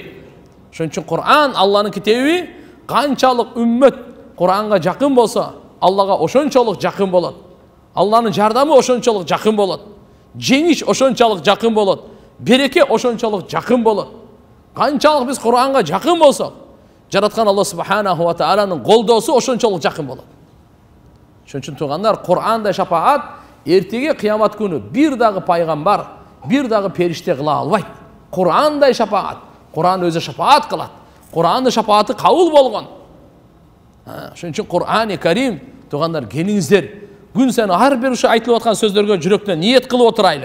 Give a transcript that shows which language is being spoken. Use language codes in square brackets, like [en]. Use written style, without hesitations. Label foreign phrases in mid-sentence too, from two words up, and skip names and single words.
[ky] Ошон үчүн Kur'an Алланын китеби, канчалык үммөт Kur'анга жакын болсо, Аллага ошончолук жакын болот. Алланын жардамы ошончолук жакын болот. Жеңиш ошончолук жакын болот. Береке ошончолук жакын болот. Канчалык биз Kur'анга жакын болсок, жараткан Алла [ar] سبحانه وتعالى [ky] колдоосу ошончолук жакын болот. Ошон үчүн туугандар, Кур'андай шапаат эртеге кыямат күнү бир дагы пайгамбар, бир дагы периште кыла албайт. Кур'андай шапаат. Кур'ан өзү шапаат кылат. Кур'андын шапааты кабыл болгон. Ошон үчүн Кур'ани Карим, туугандар, келиңиздер, күн сайын ар бир ушу айтылып аткан сөздөргө жүрөктөн ниет кылып отурайлы.